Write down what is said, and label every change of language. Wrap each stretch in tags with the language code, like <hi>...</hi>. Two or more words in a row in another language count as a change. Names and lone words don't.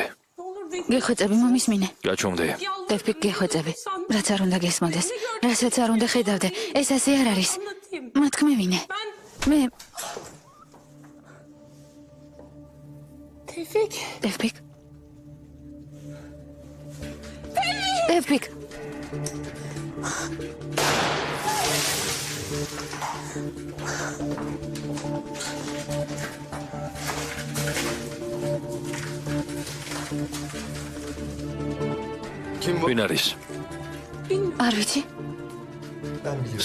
<tr>ne olur değil.</tr> <ka>გეხვეწები მომისმინე. გაჩუმდე. ტევფიკ გეხვეწები. რაც არ უნდა გესმოდეს, რასაც არ უნდა ხედავდე, ეს ასე არ არის.</ka> <tr>Anlatayım.</tr> <ka>მათქმევინე.</ka> <tr>Ben</tr> <ka>მე Tevfik. ტევფიკ. ტევფიკ.</ka> <tr>Kim bu?</tr> <ka>ვინ არის? არ ვიცი.</ka> <tr>Ben biliyorum.</tr>